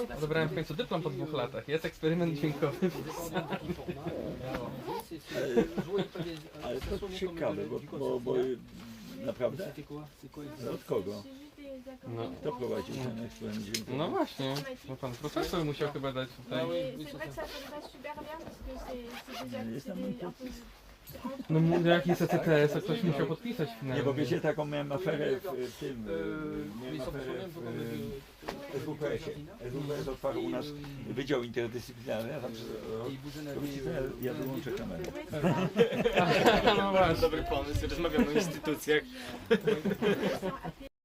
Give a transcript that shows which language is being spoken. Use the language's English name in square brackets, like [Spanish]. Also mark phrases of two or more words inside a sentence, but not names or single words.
[Polish] Odebrałem w końcu dyplom po 2 latach. Jest eksperyment dźwiękowy. Ale to ciekawe, bo naprawdę? Od kogo? No. Kto prowadził ten eksperyment dźwiękowy? No właśnie, no pan profesor musiał chyba dać tutaj. [French] C'est vrai que ça sonne pas super bien parce que c'est des [Polish] No jak jest ECTS, to ktoś musiał podpisać finalnie. Nie, bo wiecie, taką miałem aferę w tym, miałem aferę w SWPS-ie. SWPS otwarł u nas Wydział Interdyscyplinarny, a tam ja wyłączę kamerę. No właśnie. Dobry pomysł, rozmawiamy o instytucjach. [French] Ils sont appelés